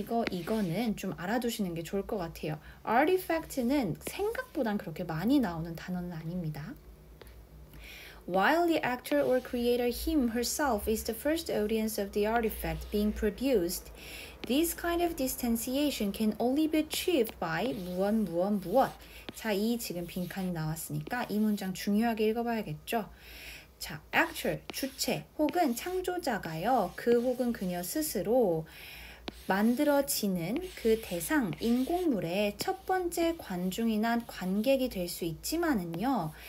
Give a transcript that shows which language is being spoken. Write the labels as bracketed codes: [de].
[ko] 이거는 좀 알아두시는 게 좋을 것 같아요. artifact는 생각보단 그렇게 많이 나오는 단어는 아닙니다. [en] While the actor or creator him herself is the first audience of the artifact being produced, this kind of distanciation can only be achieved by [ko] 무엇. 자, 이 지금 빈칸이 나왔으니까 이 문장 중요하게 읽어봐야겠죠. 자, actor, 주체 혹은 창조자가요. 그 혹은 그녀 스스로 만들어지는 그 대상, 인공물의 첫 번째 관중이나 관객이 될 수 있지만은요.